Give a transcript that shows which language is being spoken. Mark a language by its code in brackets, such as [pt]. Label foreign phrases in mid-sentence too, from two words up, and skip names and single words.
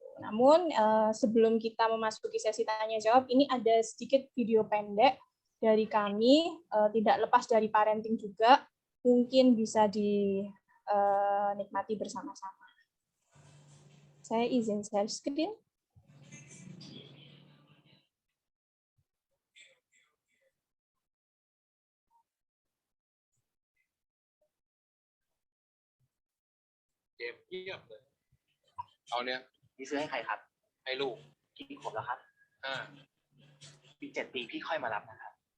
[id] Namun sebelum kita memasuki sesi tanya jawab, ini ada sedikit video pendek dari kami, tidak lepas dari parenting juga, mungkin bisa dinikmati bersama-sama. Saya izin [en] share screen. [th] เกมเงียบเลยเอาเนี่ยนี่ซื้อให้ใครครับให้ลูกกี่ขวบแล้วครับปี7 ปีพี่ค่อยมารับนะครับ